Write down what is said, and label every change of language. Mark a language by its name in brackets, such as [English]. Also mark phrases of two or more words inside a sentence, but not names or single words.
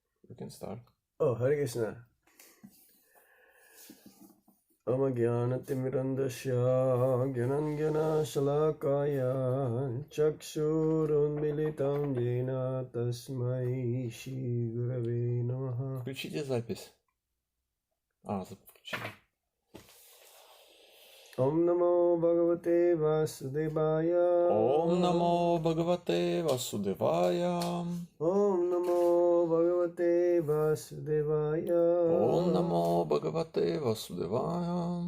[English] You can start. [Sanskrit] Oh, Hare Krishna. अज्ञानतिमिरान्धस्य ज्ञानाञ्जन शलाकया चक्षुरुन्मीलितं येन तस्मै श्री गुरवे नमः. [Russian] Включите запись. Включили. [Sanskrit] ॐ नमो भगवते वासुदेवाय. ॐ नमो भगवते वासुदेवाय. ॐ नमो भगवते वासुदेवाय. ॐ नमो भगवते वासुदेवाय.